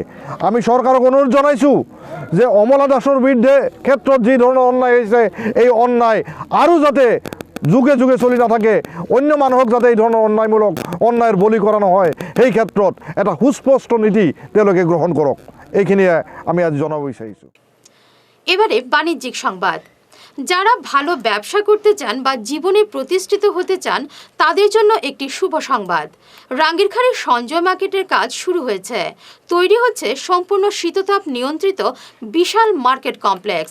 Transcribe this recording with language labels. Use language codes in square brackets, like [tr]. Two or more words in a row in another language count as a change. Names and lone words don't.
[as] আমি চৰকাৰক অনুৰোধ জনাইছোঁ যে অমলা দাসৰ বিৰুদ্ধে ক্ষেত্ৰত যি ধৰণৰ অন্যায় হৈছে, এই অন্যায় আৰু যাতে যুগে যুগে চলি নাথাকে, অন্য মানুহক যাতে এই ধৰণৰ অন্যায়ৰ বলি কৰা নহয়, সেই ক্ষেত্ৰত এটা সুস্পষ্ট নীতি তেওঁলোকে গ্ৰহণ কৰক। এইখিনিয়ে আমি আজি জনাব বিচাৰিছোঁ। [bn] এবারে বাণিজ্যিক সংবাদ। যারা ভালো ব্যবসা করতে চান বা জীবনে প্রতিষ্ঠিত হতে চান তাদের জন্য একটি শুভ সংবাদ। রাঙ্গিরখাড়ির সঞ্জয় মার্কেটের কাজ শুরু হয়েছে। তৈরি হচ্ছে সম্পূর্ণ শীততাপ নিয়ন্ত্রিত বিশাল মার্কেট কমপ্লেক্স।